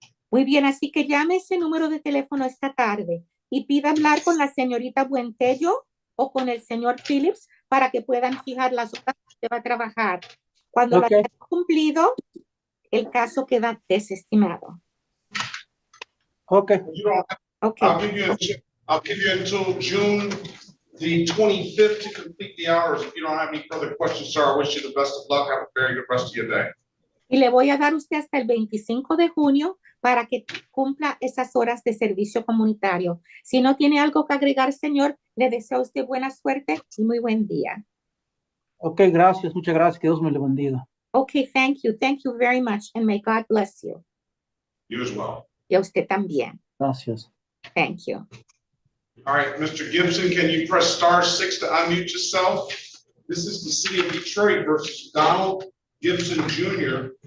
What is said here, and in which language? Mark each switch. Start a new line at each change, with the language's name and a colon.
Spanish: Muy bien, así que llame ese número de teléfono esta tarde y pida hablar con la señorita Buentello o con el señor Phillips para que puedan fijar las horas que usted va a trabajar. Cuando lo haya cumplido, el caso queda desestimado.
English: Okay. You don't have, I'll give you until June the 25th to complete the hours. If you don't have any further questions, sir, I wish you the best of luck. Have a very good rest of your day.
Spanish: Y le voy a dar usted hasta el 25 de junio para que cumpla esas horas de servicio comunitario. Si no tiene algo que agregar, señor, le deseo a usted buena suerte y muy buen día. Ok, gracias, muchas gracias, que Dios me le bendiga.
English: Okay, thank you very much, and may God bless you. You as well.
Spanish: Y a usted también. Gracias.
English: Thank you. All right, Mr. Gibson, can you press *6 to unmute yourself? This is the City of Detroit versus Donald Gibson Jr.